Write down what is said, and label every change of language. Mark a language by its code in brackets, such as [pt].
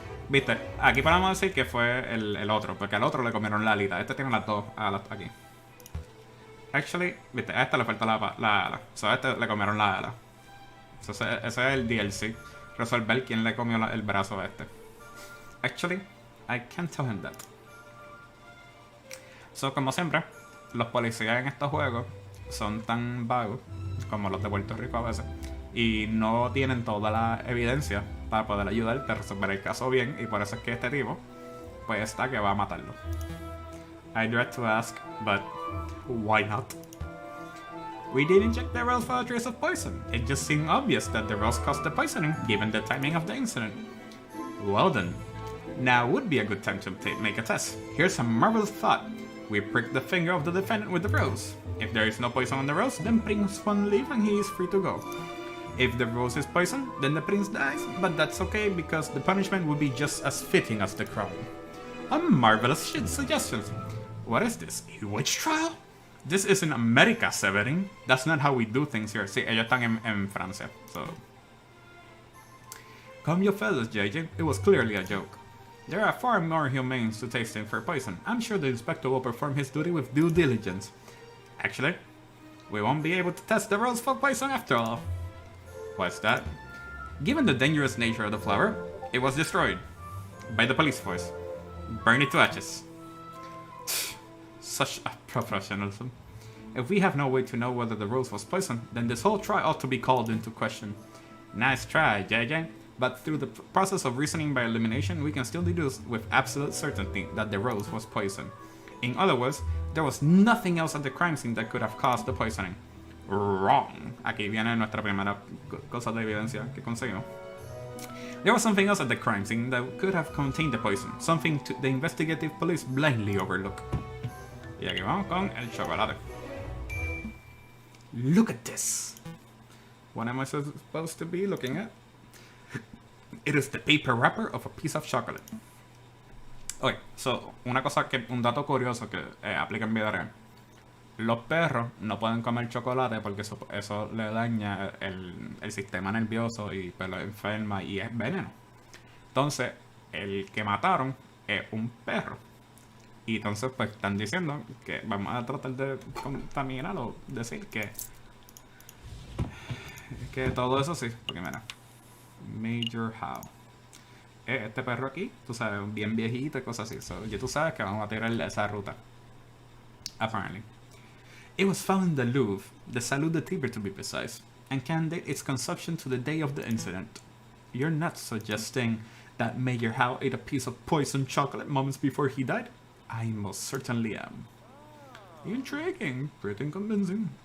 [es] Viste, aquí podemos decir que fue el otro, porque al otro le comieron la alita. Este tiene las dos alas aquí. Actually, viste, a este le falta la ala. So, a este le comieron la ala. So, ese es el DLC. Resolver quién le comió el brazo a este. [en] Actually, I can't tell him that. [es] So, como siempre, los policías en estos juegos son tan vagos como los de Puerto Rico a veces. y no tienen toda la evidencia para poder ayudarte a resolver el caso bien, y por eso es que este tipo pues está que va a matarlo. [en] I dread to ask, but why not? We did inject the rose for a trace of poison. It just seemed obvious that the rose caused the poisoning, given the timing of the incident. Well then, now would be a good time to make a test. Here's a marvelous thought. We prick the finger of the defendant with the rose. If there is no poison on the rose, then Prince won't leave and he is free to go. If the rose is poisoned, then the prince dies, but that's okay because the punishment would be just as fitting as the crime. A marvelous suggestion. What is this? A witch trial? This isn't America, Severin. That's not how we do things here. [es] Sí, ellos están en Francia, so... [en] Calm your fellas, JJ. It was clearly a joke. There are far more humane to tasting for poison. I'm sure the inspector will perform his duty with due diligence. Actually, we won't be able to test the rose for poison after all. What's that? Given the dangerous nature of the flower, it was destroyed by the police force. Burn it to ashes. Such a professionalism. If we have no way to know whether the rose was poisoned, then this whole trial ought to be called into question. Nice try, JJ. But through the process of reasoning by elimination, we can still deduce with absolute certainty that the rose was poisoned. In other words, there was nothing else at the crime scene that could have caused the poisoning. Wrong. [es] Aquí viene nuestra primera cosa de evidencia que conseguimos. [en] There was something else at the crime scene that could have contained the poison, something the investigative police blindly overlook. [es] Y aquí vamos con el chocolate. [en] Look at this. What am I supposed to be looking at? It is the paper wrapper of a piece of chocolate. [es] Okay, so, un dato curioso que aplica en vida real. Los perros no pueden comer chocolate porque eso le daña el sistema nervioso y pues lo enferma y es veneno. Entonces, el que mataron es un perro. Y entonces pues están diciendo que vamos a tratar de contaminar o decir que todo eso sí, porque mira, Major How. Este perro aquí, tú sabes, bien viejito y cosas así. So, ya tú sabes que vamos a tirar esa ruta. [en] Apparently. It was found in the Louvre, the Salon de Tiber to be precise, and can date its consumption to the day of the incident. You're not suggesting that Major Howe ate a piece of poisoned chocolate moments before he died? I most certainly am. Intriguing, pretty convincing.